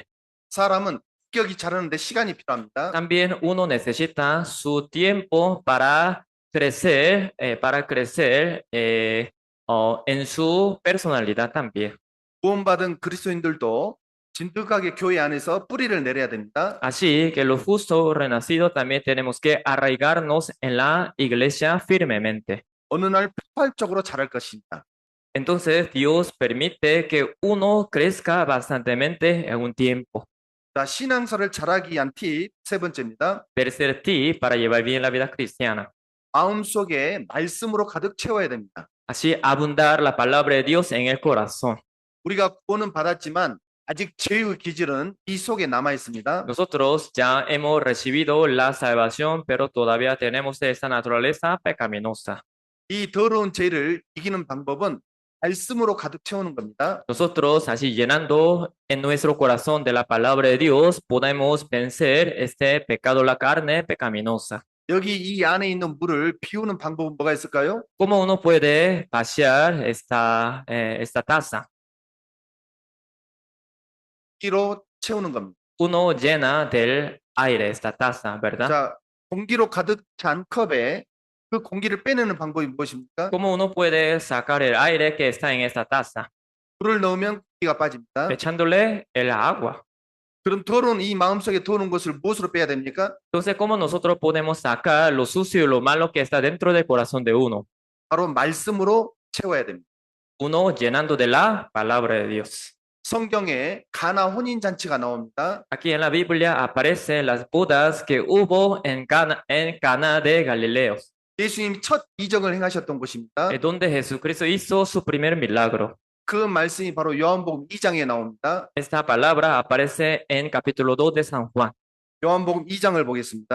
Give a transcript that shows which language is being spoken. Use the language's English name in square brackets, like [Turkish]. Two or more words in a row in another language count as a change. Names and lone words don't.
[Korean] 사람은 격이 자라는데 시간이 필요합니다. [Spanish] También uno necesita su tiempo para crecer en su personalidad también. [Korean] 구원받은 그리스도인들도 진득하게 교회 안에서 뿌리를 내려야 됩니다. [Spanish] Así que los justos renacidos también tenemos que arraigarnos en la iglesia firmemente. [Korean] 어느 날 폭발적으로 자랄 것입니다. [Spanish] Entonces Dios permite que uno crezca bastantemente en un tiempo. [Korean] 자, 신앙사를 잘하기 위한 팁 세 번째입니다. [Spanish] Tercer tip para llevar bien la vida cristiana. [Korean] 마음속에 말씀으로 가득 채워야 됩니다. [Spanish] Así abundar la palabra de Dios en el corazón. [Korean] 우리가 구원은 받았지만 아직 죄의 기질은 이 속에 남아 있습니다. [Spanish] Nosotros ya hemos recibido la salvación, pero todavía tenemos esa naturaleza pecaminosa. [Korean] 이 더러운 죄를 이기는 방법은 말씀으로 가득 채우는 겁니다. [Spanish] Nosotros, así llenando en nuestro corazón de la palabra de Dios, podemos vencer este pecado, la carne pecaminosa. [Korean] 여기 이 안에 있는 물을 비우는 방법은 뭐가 있을까요? [Spanish] ¿Cómo uno puede vaciar esta taza? [Korean] 공기로 채우는 겁니다. [Spanish] Uno llena del aire esta taza, ¿verdad? [Korean] 자, 공기로 가득 찬 컵에 그 공기를 빼내는 방법이 무엇입니까? [Spanish] ¿Cómo uno puede sacar el aire que está en esta taza? [Korean] 물을 넣으면 공기가 빠집니다. [Spanish] Echándole el agua. [Korean] 그럼 더러운 이 마음속에 더러운 것을 무엇으로 빼야 됩니까? [Spanish] Entonces, ¿cómo nosotros podemos sacar lo sucio y lo malo que está dentro del corazón de uno? [Korean] 바로 말씀으로 채워야 됩니다. [Spanish] Uno llenando de la palabra de Dios. [Korean] 성경에 가나 혼인 잔치가 나옵니다. [Spanish] Aquí en la Biblia aparecen las bodas que hubo en Cana de Galileos. [Korean] 예수님 첫 이적을 행하셨던 곳입니다. [Spanish] donde Jesucristo hizo su primer milagro. [Korean] 그 말씀이 바로 요한복음 2장에 나옵니다. [Spanish] Esta palabra aparece en capítulo 2 de San Juan. [Korean] 요한복음 2장을 보겠습니다.